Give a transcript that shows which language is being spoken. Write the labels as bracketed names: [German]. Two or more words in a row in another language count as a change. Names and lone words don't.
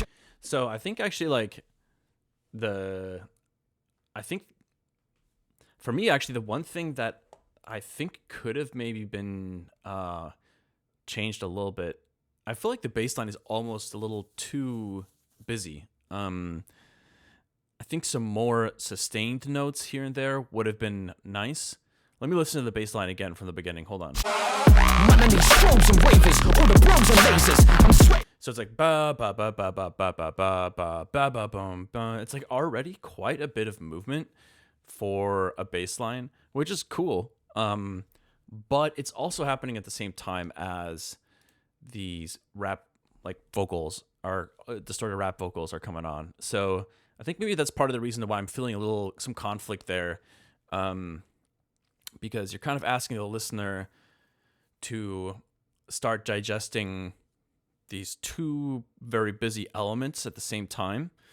[English] So I think actually like I think for me actually the one thing that I think could have maybe been changed a little bit, I feel like the bass line is almost a little too busy. I think some more sustained notes here and there would have been nice. Let me listen to the bass line again from the beginning. Hold on. Man, I need strobes and wavers, all the bros and lasers. I'm sweating. So it's like ba ba ba ba ba ba ba ba ba ba ba boom ba. It's like already quite a bit of movement for a bass line, which is cool. But it's also happening at the same time as these rap like vocals are distorted rap vocals are coming on. So I think maybe that's part of the reason why I'm feeling some conflict there, because you're kind of asking the listener to start digesting these two very busy elements at the same time.